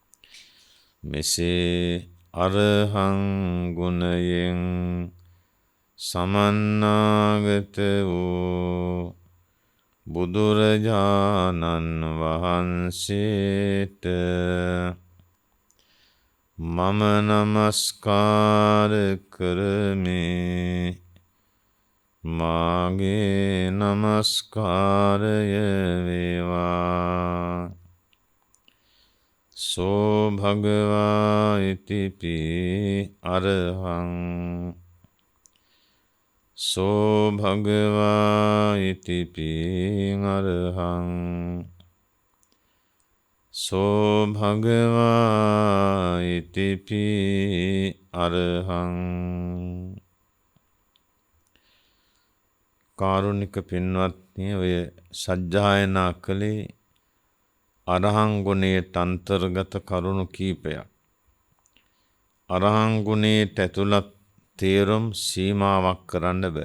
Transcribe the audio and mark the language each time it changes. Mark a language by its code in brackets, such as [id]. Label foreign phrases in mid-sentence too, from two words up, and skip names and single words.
[si] මෙසේ අරහං ගුණයෙන් සමන්නාගත වූ බුදුරජාණන් වහන්සේට මම නමස්කාර කරමි. මාගේ නමස්කාරය වේවා. [pi] සෝ භගවා ඉතිපි අරහං සෝ භගවා ඉතිපි අරහං සෝ භගවා ඉතිපි අරහං. [si] කාරුණික පින්වත්නි, ඔය සජ්ජායනා කළේ අරහං ගුණයට අන්තර්ගත කරුණු කීපයක්. අරහං ගුණයට ඇතුළත් තේරුම් සීමාවක් කරන්න බෑ.